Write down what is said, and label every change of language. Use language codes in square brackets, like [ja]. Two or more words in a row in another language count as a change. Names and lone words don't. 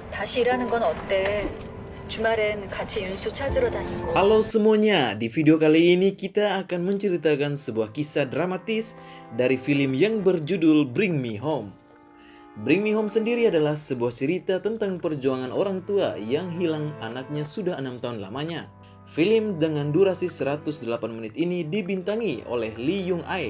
[ko] 다시 일하는 건 어때? 주말엔 같이 윤수 찾으러 다니고. [id] Halo semuanya, di video kali ini kita akan menceritakan sebuah kisah dramatis dari film yang berjudul Bring Me Home. Bring Me Home sendiri adalah sebuah cerita tentang perjuangan orang tua yang hilang anaknya sudah 6 tahun lamanya. Film dengan durasi 108 menit ini dibintangi oleh Lee Young Ae.